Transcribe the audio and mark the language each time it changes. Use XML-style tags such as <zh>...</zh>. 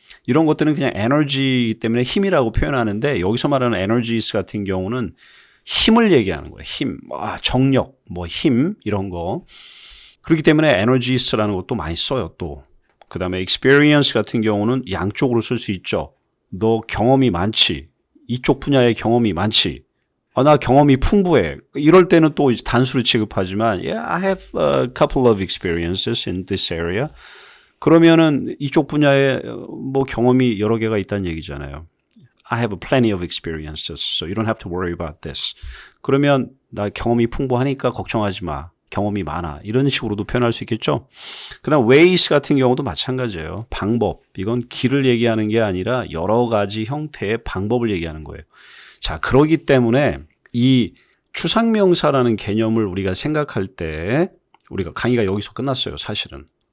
<ko>이런 것들은 그냥 에너지 때문에 힘이라고 표현하는데 여기서 말하는 energies 같은 경우는 힘을 얘기하는 거예요. 힘, 정력, 뭐 힘 이런 거. 그렇기 때문에 energies라는 것도 많이 써요. 또 그 다음에 experience 같은 경우는 양쪽으로 쓸 수 있죠. 너 경험이 많지. 이쪽 분야의 경험이 많지. 나 경험이 풍부해. 이럴 때는 또 단수로 취급하지만</ko> <en>yeah, I have a couple of experiences in this area.</en> <ko>그러면은 이쪽 분야에 뭐 경험이 여러 개가 있다는 얘기잖아요.</ko> <en>I have plenty of experiences, so you don't have to worry about this.</en> <ko>그러면 나 경험이 풍부하니까 걱정하지 마. 경험이 많아. 이런 식으로도 표현할 수 있겠죠. 그 다음 ways 같은 경우도 마찬가지예요. 방법. 이건 길을 얘기하는 게 아니라 여러 가지 형태의 방법을 얘기하는 거예요. 자, 그러기 때문에 이 추상명사라는 개념을 우리가 생각할 때 우리가 강의가 여기서 끝났어요. 사실은.</ko>